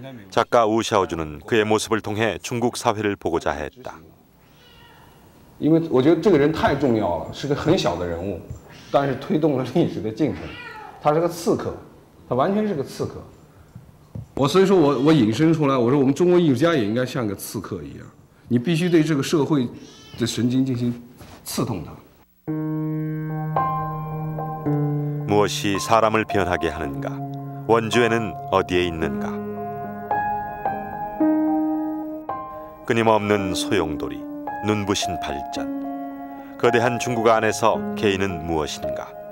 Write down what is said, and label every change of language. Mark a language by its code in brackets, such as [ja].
[ko] 작가 우 샤오준은 그의 모습을 통해 중국 사회를 보고자 했다. [zh] 因为我觉得这个人太重要了，是个很小的人物，但是推动了历史的进程。他是个刺客，他完全是个刺客。所以说我引申出来，我说我们中国艺术家也应该像个刺客一样，你必须对这个社会的神经进行刺痛它。 [ko] 무엇이 사람을 변하게 하는가? 원주에는 어디에 있는가? 끊임없는 소용돌이, 눈부신 발전. 거대한 중국 안에서 개인은 무엇인가?